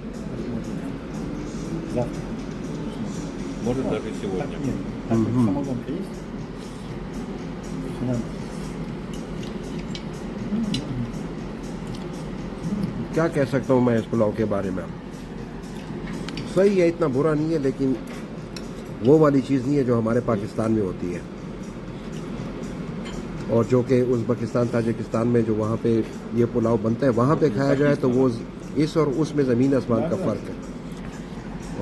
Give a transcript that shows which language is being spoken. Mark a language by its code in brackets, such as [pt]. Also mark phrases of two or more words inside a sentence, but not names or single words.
[ru] Завтра. Может даже Так, сегодня. нет. Так, самогонка есть? Надо. [hi] क्या कह सकता हूँ मैं इस पुलाव के बारे में। सही है, इतना बुरा नहीं है, लेकिन वो वाली चीज़ नहीं है जो हमारे पाकिस्तान में होती है, और जो कि उज़्बेकिस्तान ताजिकिस्तान में जो वहाँ पे ये पुलाव बनता है, वहाँ पे खाया जाए तो वो इस और उसमें ज़मीन आसमान का फ़र्क है।